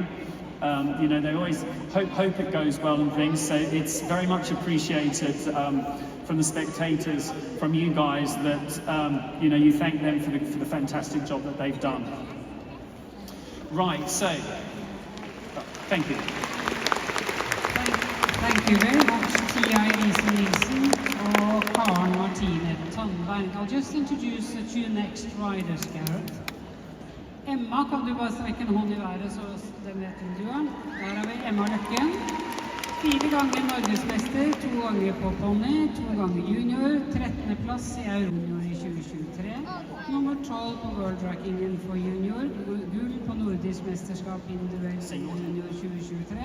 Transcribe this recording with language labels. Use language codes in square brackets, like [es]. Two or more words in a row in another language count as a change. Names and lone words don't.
[en] You know, they always hope it goes well and things, so it's very much appreciated from the spectators, from you guys, that you know, you thank them for the fantastic job that they've done. Right, so thank you. Thank you very much, Tia Elise Nielsen or Karen Martine Tandberg. I'll just introduce the two next riders, Gareth. [no] Emma, kan du bare strekke en hånd i været, så den vet du er. Der har vi Emma Løkken. 4 ganger norgesmester, 2 ganger på pony, 2 ganger junior, 13. plass i Euro i 2023. Nummer 12 på World Rankingen for junior, gull på nordisk mesterskap individuelt junior 2023.